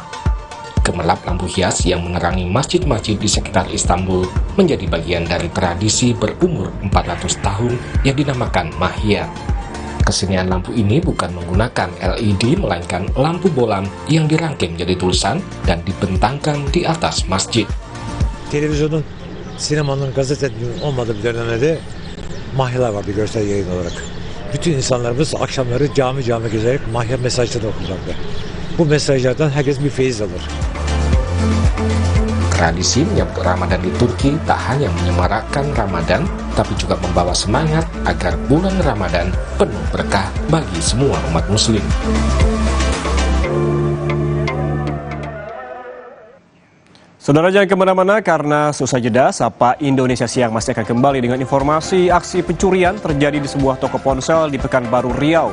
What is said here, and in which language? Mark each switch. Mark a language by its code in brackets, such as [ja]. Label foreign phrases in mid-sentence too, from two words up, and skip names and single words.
[id] Gemerlap lampu hias yang menerangi masjid-masjid di sekitar Istanbul menjadi bagian dari tradisi berumur 400 tahun yang dinamakan Mahya. Kesenian lampu ini bukan menggunakan LED melainkan lampu bolam yang dirangkai menjadi tulisan dan dibentangkan di atas masjid. [tr] Televizyonun, sinemanın, gazetenin olmadığı bir dönemde mahyalar vardı görsel yayın olarak. Bütün insanlarımız akşamları cami gezerek mahya mesajları okurlardı. Bu mesajlardan herkes bir feyiz alır. [id] Tradisi menyambut Ramadan di Turki tak hanya menyemarakkan Ramadan, tapi juga membawa semangat agar bulan Ramadan penuh berkah bagi semua umat muslim. Saudara jangan kemana-mana karena susah jeda, Sapa Indonesia Siang masih akan kembali dengan informasi aksi pencurian terjadi di sebuah toko ponsel di Pekanbaru, Riau.